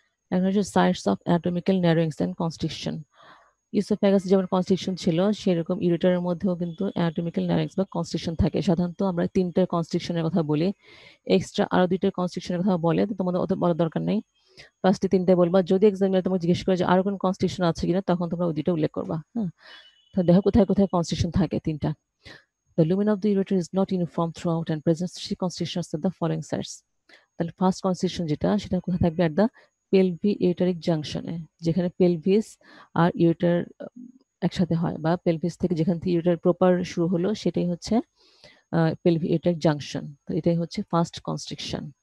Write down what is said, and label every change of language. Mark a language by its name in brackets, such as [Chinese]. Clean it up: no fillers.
[Bangla] এখন হচ্ছে sites of anatomical ন্যারোয়িংস and constriction. ইসোফ্যাগাস যেমন কনস্ট্রিকশন ছিল, সেরকম ইউরেটারের মধ্যেও কিন্তু অ্যানাটমিক্যাল ন্যারোয়িংস বা কনস্ট্রিকশন থাকে। সাধারণত আমরা তিনটার কনস্ট্রিকশনের কথা বলি, এক্সট্রা আরো দুইটার কনস্ট্রিকশনের কথা বলে, তো তোমাদের অত বলার দরকার নেই, ফার্স্টে তিনটাই বলবা। যদি এক্সামিনার তোমাকে জিজ্ঞেস করে যে আরো কোন কনস্ট্রিকশন আছে কিনা, তখন তোমরা ওই দুইটা উল্লেখ করবা। হ্যাঁ, তো দেখো কোথায় কোথায় কনস্ট্রিকশন থাকে, তিনটা। [English] The lumen of the ureter is not uniform throughout and presents three constrictions at the following sites। [Bangla] তাহলে ফার্স্ট কনস্ট্রিকশন যেটা, সেটা কোথায় থাকবে, অ্যাট দ্য পেলভি ইউটারিক জাংশনে, যেখানে পেলভিস আর ইউটার একসাথে হয়, বা পেলভিস থেকে যেখান থেকে ইউটার প্রপার শুরু হলো সেটাই হচ্ছে পেলভি ইউটারিক জাংশন। তো এটাই হচ্ছে ফার্স্ট কনস্ট্রিকশন।